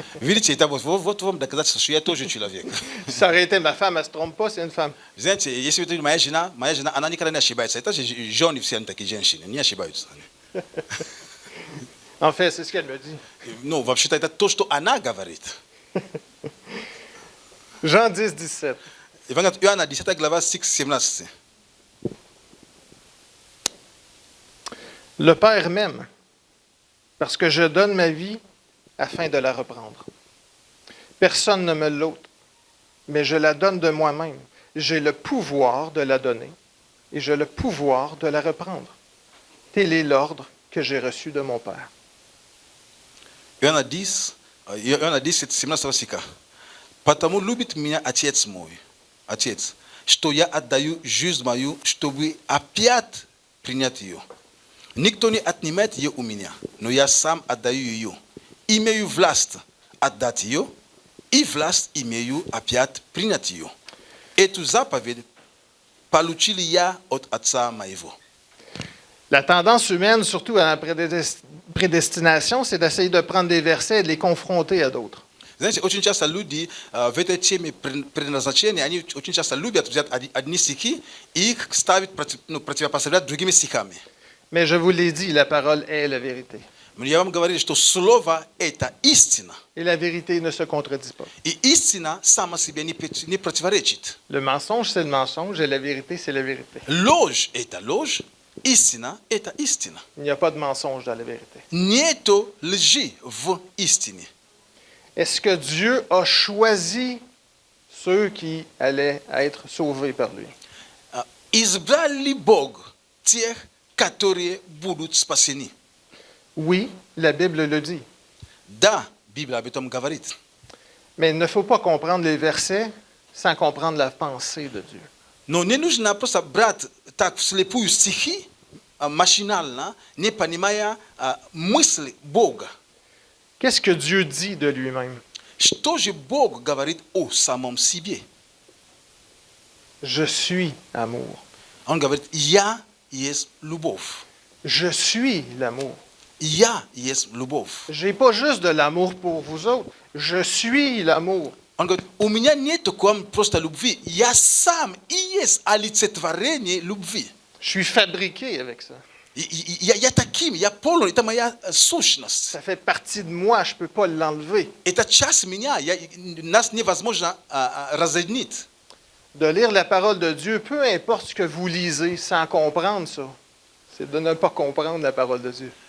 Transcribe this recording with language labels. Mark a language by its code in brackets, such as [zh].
[ru] Видите, это вот вам доказательство, что я тоже человек. [fr] Si ça aurait été ma femme, elle ne se trompe pas, c'est une femme. [ru] Знаете, если это моя жена, она никогда не ошибается. Это же жены все такие женщины, не ошибаются. [fr] En fait, c'est ce qu'elle me dit. [ru] Ну, вообще-то это то, что она говорит. [fr] Jean 10, 17. [ru] Евангелие от Иоанна, 10 глава, стих 17. [fr] Le Père m'aime, parce que je donne ma vie afin de la reprendre. Personne ne me l'ôte, mais je la donne de moi-même. J'ai le pouvoir de la donner et j'ai le pouvoir de la reprendre. Tel est l'ordre que j'ai reçu de mon Père. [ru] Иоанна 10, Иоанна 10, 17 стиха. «Потому любит меня Отец мой, Отец, что я отдаю жизнь мою, чтобы опять принять ее. Никто не отнимет ее у меня, но я сам отдаю ее. Имею власть отдать ее, и власть имею опять принять ее. Эту заповедь получил я от Отца моего». [fr] La tendance humaine, surtout à la prédestination, c'est d'essayer de prendre des versets et de les confronter à d'autres. [ru] Знаете, очень часто люди в этой теме предназначения, они очень часто любят взять одни стихи и их ставить, противопоставлять другими стихами. [fr] Mais je vous l'ai dit, la parole est la vérité. [ru] Но я вам говорю, что слово – это истина. [fr] Et la vérité ne se contredit pas. [ru] И истина сама себе не противоречит. [fr] Le mensonge, c'est le mensonge, et la vérité, c'est la vérité. [ru] Ложь – это ложь, истина – это истина. [fr] Il n'y a pas de mensonge dans la vérité. [ru] Нету лжи в истине. [fr] Est-ce que Dieu a choisi ceux qui allaient être sauvés par lui? [ru] Избрал ли Бог тех, которые будут спасены? [fr] Oui, la Bible le dit. [ru] Да, Библия об этом говорит. [fr] Mais il ne faut pas comprendre les versets sans comprendre la pensée de Dieu. [ru] Но не нужно просто брать так вслепую стихи, машинально, не понимая мысли Бога. [fr] Qu'est-ce que Dieu dit de lui-même? [ru] Что же Бог говорит о самом себе? [fr] Je suis amour. [ru] Он говорит, я есть любовь. [fr] Je suis l'amour. [ru] Я есть любовь. [fr] Je n'ai pas juste de l'amour pour vous autres. Je suis l'amour. [ru] Он говорит, у меня нет просто любви. Я сам и есть олицетворение любви. [fr] Je suis fabriqué avec ça. [ru] Я таким, я полон, это моя сущность. [fr] Ça fait partie de moi, je ne peux pas l'enlever. [ru] Это часть меня, нас невозможно разъединить. [fr] De lire la parole de Dieu, peu importe ce que vous lisez, sans comprendre ça, c'est de ne pas comprendre la parole de Dieu.